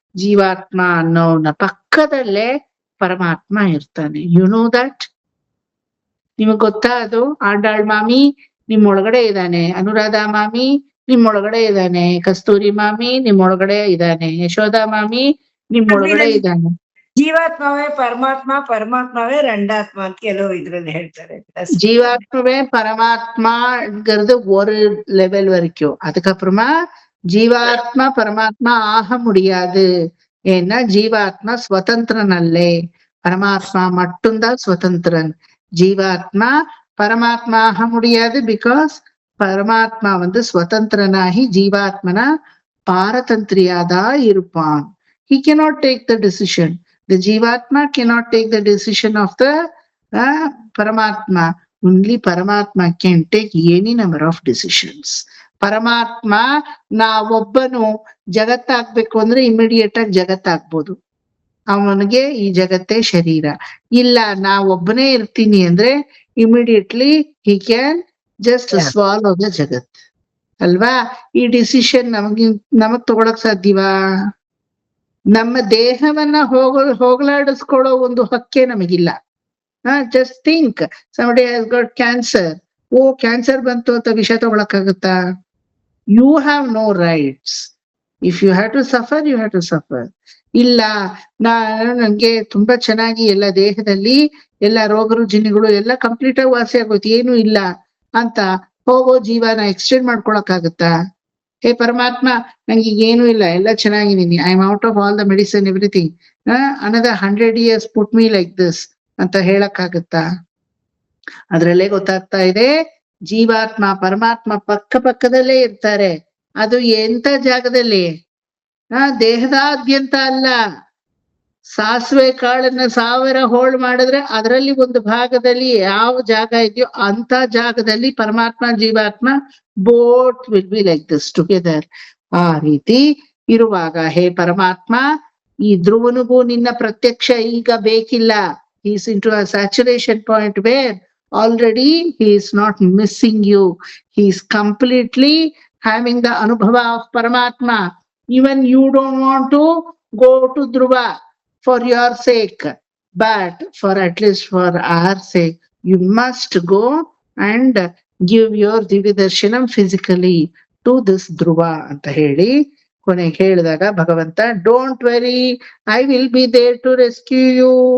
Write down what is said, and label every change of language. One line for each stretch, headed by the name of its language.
Kannada: ಜೀವಾತ್ಮ ಅನ್ನೋನ ಪಕ್ಕದಲ್ಲೇ ಪರಮಾತ್ಮ ಇರ್ತಾನೆ.
English: You know that?
Kannada: ನಿಮಗ್ ಗೊತ್ತಾ ಅದು? ಆಂಡಾಳ್ ಮಾಮಿ ನಿಮ್ಮೊಳಗಡೆ ಇದ್ದಾನೆ, ಅನುರಾಧ ಮಾಮಿ ನಿಮ್ಮೊಳಗಡೆ ಇದ್ದಾನೆ, ಕಸ್ತೂರಿ ಮಾಮಿ ನಿಮ್ಮೊಳಗಡೆ ಇದ್ದಾನೆ, ಯಶೋಧಾ ಮಾಮಿ ನಿಮ್ಮೊಳಗಡೆ ಇದ್ದಾನೆ. ಜೀವಾತ್ಮವೇ ಪರಮಾತ್ಮ, ಪರಮಾತ್ಮವೇ ರಂಡಾತ್ಮ ಅಂತ ಕೆಲವು ಇದ್ರಲ್ಲಿ ಹೇಳ್ತಾರೆ.
Tamil: ஜீவாத்மாவே பரமாத்மாங்கிறது ஒரு லெவல் வரைக்கும். அதுக்கப்புறமா ஜீவாத்மா பரமாத்மா ஆக முடியாது. ஏன்னா ஜீவாத்மா ஸ்வதந்திரன் அல்லே, பரமாத்மா மட்டும்தான் ஸ்வதந்திரன். ஜீவாத்மா பரமாத்மா ஆக முடியாது. பிகாஸ் பரமாத்மா ஸ்வதந்திரனாகி ஜீவாத்மனா பாரதந்திரியாதா இருப்பான்.
English: He cannot take the decision. The Jivatma cannot take the decision of the Paramatma. Only Paramatma can take any number of decisions.
Kannada: ಪರಮಾತ್ಮ ನಾವೊಬ್ಬನು ಜಗತ್ತಾಗ್ಬೇಕು ಅಂದ್ರೆ ಇಮಿಡಿಯೇಟ್ ಆಗಿ ಜಗತ್ತಾಗ್ಬೋದು. ಅವನಿಗೆ ಈ ಜಗತ್ತೇ ಶರೀರ. ಇಲ್ಲ ನಾವೊಬ್ಬನೇ ಇರ್ತೀನಿ ಅಂದ್ರೆ immediately
English: he can just swallow the
Kannada: ಜಗತ್ ಅಲ್ವಾ? ಈ ಡಿಸಿಷನ್ ನಮಗ್ ತಗೊಳಕ್ ಸಾಧ್ಯವಾ? ನಮ್ಮ ದೇಹವನ್ನ ಹೋಗಲಾಡಿಸ್ಕೊಳ್ಳೋ ಒಂದು ಹಕ್ಕೆ ನಮಗಿಲ್ಲ.
English: Just think, somebody has got cancer.
Kannada: O cancer ಬಂತು ಅಂತ ವಿಷ ತಗೊಳಕ್ಕಾಗತ್ತಾ?
English: You have no rights. If you have to suffer,
Kannada: you have to suffer. ಇಲ್ಲ ನನ್ಗೆ ತುಂಬಾ ಚೆನ್ನಾಗಿ ಎಲ್ಲ ದೇಹದಲ್ಲಿ ಎಲ್ಲ ರೋಗ ರುಜಿನಗಳು ಎಲ್ಲ ಕಂಪ್ಲೀಟ್ ಆಗಿ ವಾಸಿ ಆಗೋಯ್ತು, ಏನು ಇಲ್ಲ ಅಂತ ಹೋಗೋ ಜೀವನ ಎಕ್ಸ್ಟೆಂಡ್ ಮಾಡ್ಕೊಳಕ್ಕಾಗತ್ತಾ? ಹೇ ಪರಮಾತ್ಮ ನಂಗೆ ಏನು ಇಲ್ಲ, ಎಲ್ಲ ಚೆನ್ನಾಗಿದ್ದೀನಿ,
English: I am out of all the medicine everything, another 100 years put me like this
Kannada: ಅಂತ ಹೇಳಕ್ಕಾಗತ್ತಾ? ಅದ್ರಲ್ಲೇ ಗೊತ್ತಾಗ್ತಾ ಇದೆ ಜೀವಾತ್ಮ ಪರಮಾತ್ಮ ಪಕ್ಕದಲ್ಲೇ ಇರ್ತಾರೆ. ಅದು ಎಂತ ಜಾಗದಲ್ಲಿ? ದೇಹದಾದ್ಯಂತ ಅಲ್ಲ. ಸಾಸಿವೆ ಕಾಳನ್ನ 1000 ಹೋಳ್ ಮಾಡಿದ್ರೆ ಅದರಲ್ಲಿ ಒಂದು ಭಾಗದಲ್ಲಿ ಯಾವ ಜಾಗ ಇದೆಯೋ ಅಂತ ಜಾಗದಲ್ಲಿ ಪರಮಾತ್ಮ ಜೀವಾತ್ಮ
English: Both will be like this together.
Kannada: ಆ ರೀತಿ ಇರುವಾಗ ಹೇ ಪರಮಾತ್ಮ, ಈ ಧ್ರುವನಿಗೂ ನಿನ್ನ ಪ್ರತ್ಯಕ್ಷ ಈಗ ಬೇಕಿಲ್ಲ.
English: he is into a saturation point where already he is not missing you. He is completely having the anubhava of Paramatma. Even you don't want to go to Dhruva for your sake, but for at least for our sake, you must go and give your Divya physically to this Dhruva
Kannada: anta heli ಕೊನೆಗೆ ಹೇಳಿದಾಗ ಭಗವಂತ
English: Don't worry, I will be there to rescue you.